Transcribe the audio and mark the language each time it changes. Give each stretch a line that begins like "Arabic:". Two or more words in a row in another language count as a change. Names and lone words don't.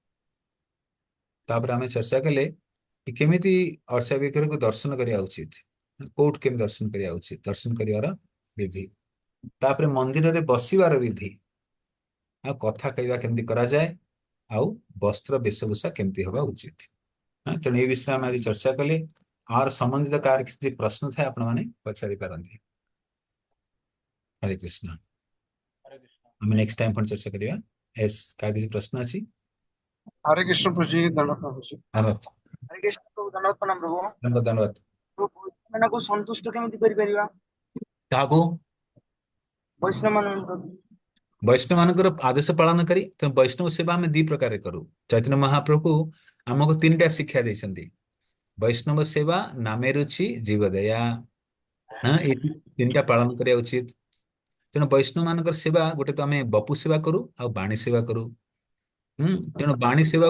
Odia: ତାପରେ ଆମେ ଚର୍ଚ୍ଚା କଲେ କି କେମିତି ଅର୍ଚ୍ଚା ବିଗ୍ରହକୁ ଦର୍ଶନ କରିବା ଉଚିତ କୋଉଠି କେମିତି ଦର୍ଶନ କରିବା ଉଚିତ ଦର୍ଶନ କରିବାର ବିଧି ତାପରେ ମନ୍ଦିରରେ ବସିବାର ବିଧି ଆଉ କଥା କହିବା କେମିତି କରାଯାଏ ଆଉ ବସ୍ତ୍ର ବେଶଭୂଷା କେମିତି ହେବା ଉଚିତ ତେଣୁ ଏ ବିଷୟରେ ଆମେ ଆଜି ଚର୍ଚ୍ଚା କଲେ ଆର ସମ୍ବନ୍ଧିତ କାହାର କିଛି ପ୍ରଶ୍ନ ଥାଏ ଆପଣମାନେ ପଚାରି ପାରନ୍ତି ହରେ କୃଷ୍ଣ
Hindi: हरे कृष्ण।
Odia: ଆମେ
English: next time
Odia: ପୁଣି ଚର୍ଚ୍ଚା କରିବା ଏସ୍ କାହାର କିଛି ପ୍ରଶ୍ନ ଅଛି
Hindi: हरे कृष्ण प्रभु जी दंड प्रभु जी।
Odia: ଧନ୍ୟବାଦ
Hindi: हरे कृष्ण प्रभु धन्यवाद प्रणाम प्रभु।
Odia: ଧନ୍ୟବାଦ ଧନ୍ୟବାଦ प्रभु ମାନଙ୍କୁ ସନ୍ତୁଷ୍ଟ କେମିତି କରିପାରିବା କାହାକୁ ବୈଷ୍ଣବ ମାନଙ୍କୁ? ବୈଷ୍ଣବ ମାନଙ୍କର ଆଦେଶ ପାଳନ କରି ତେଣୁ ବୈଷ୍ଣବ ସେବା ଆମେ ଦି ପ୍ରକାର କରୁ ଚୈତନ୍ୟ ମହାପ୍ରଭୁ ଆମକୁ ତିନିଟା ଶିକ୍ଷା ଦେଇଛନ୍ତି ବୈଷ୍ଣବ ସେବା ନାମେ ରୁଚି ଜୀବ ଦୟା ଏଇ ତିନିଟା ପାଳନ କରିବା ଉଚିତ ତେଣୁ ବୈଷ୍ଣବ ମାନଙ୍କର ସେବା ଗୋଟେ ତ ଆମେ ବପୁ ସେବା କରୁ ଆଉ ବାଣୀ ସେବା କରୁ ତେଣୁ ବାଣୀ ସେବାକୁ